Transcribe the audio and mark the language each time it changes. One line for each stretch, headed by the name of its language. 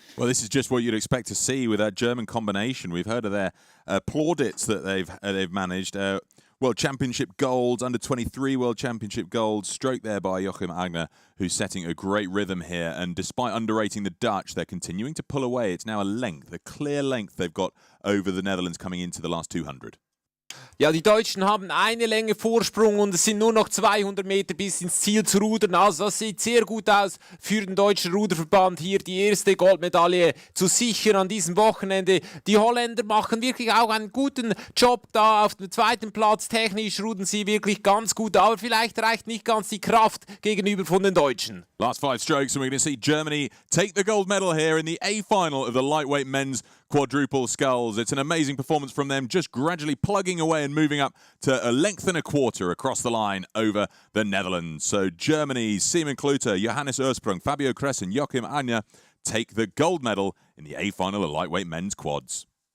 English: Well, this is just what you'd expect to see with that German combination. We've heard of their plaudits that they've managed. World Championship gold, under-23 World Championship gold, stroke there by Joachim Agne, who's setting a great rhythm here. And despite underrating the Dutch, they're continuing to pull away. It's now a clear length they've got over the Netherlands coming into the last 200.
German: Ja, die Deutschen haben eine Länge Vorsprung und es sind nur noch 200 Meter bis ins Ziel zu rudern. Also das sieht sehr gut aus für den deutschen Ruderverband, hier die erste Goldmedaille zu sichern an diesem Wochenende. Die Holländer machen wirklich auch einen guten Job da auf dem zweiten Platz. Technisch rudern sie wirklich ganz gut, aber vielleicht reicht nicht ganz die Kraft gegenüber von den Deutschen.
English: Last 5 strokes and we're going to see Germany take the gold medal here in the A final of the lightweight men's quadruple sculls. It's an amazing performance from them, just gradually plugging away and moving up to a length and a quarter across the line over the Netherlands. So Germany's Simon Klute, Johannes Ursprung, Fabio Kress and Joachim Agne take the gold medal in the A final of lightweight men's quads.